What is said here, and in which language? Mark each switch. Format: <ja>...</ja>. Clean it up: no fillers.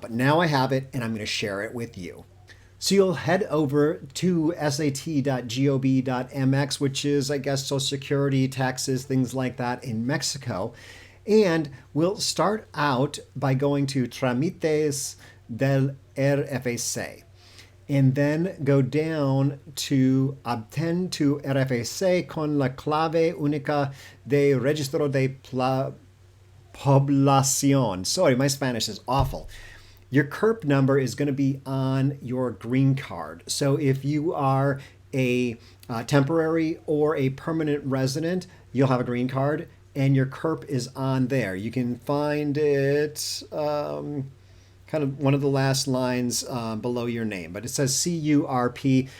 <en>But now I have it, and I'm going to share it with you. So you'll head over to sat.gov.mx, which is, I guess, Social Security, taxes, things like that in Mexico. And we'll start out by going to Trámites del RFC. And then go down to</en> <es>Obtén tu RFC con la clave única de Registro de Población.</es> <en>Sorry, my Spanish is awful. Your CURP number is going to be on your green card. So if you are a temporary or a permanent resident, you'll have a green card and your CURP is on there. You can find it kind of one of the last lines below your name, but it says CURP.</en>